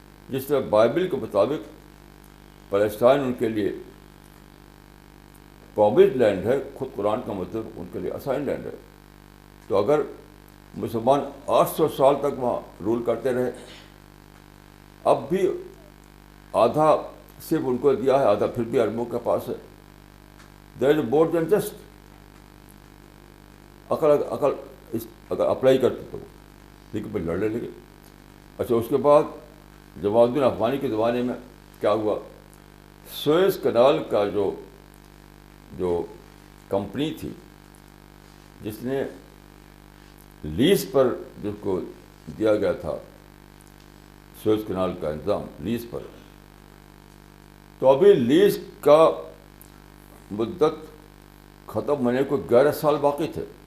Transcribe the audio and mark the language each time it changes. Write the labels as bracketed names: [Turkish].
[Urdu] جس طرح بائبل کے مطابق فلسطین ان کے لیے پرامسڈ لینڈ ہے، خود قرآن کا مطلب ان کے لیے اسائن لینڈ ہے. تو اگر مسلمان 800 سال تک وہاں رول کرتے رہے، اب بھی آدھا صرف ان کو دیا ہے، آدھا پھر بھی عربوں کے پاس ہے. [English] There is more than just. [Urdu] عقل اگر اپلائی کرتے تو لیکن پھر لڑنے لگے. اچھا، اس کے بعد جمال الدین افغانی کے زمانے میں کیا ہوا؟ سوئز کنال کا جو کمپنی تھی جس نے لیز پر جس کو دیا گیا تھا سوئز کنال کا انتظام لیز پر، تو ابھی لیز کا مدت ختم ہونے کو 11 سال باقی تھے.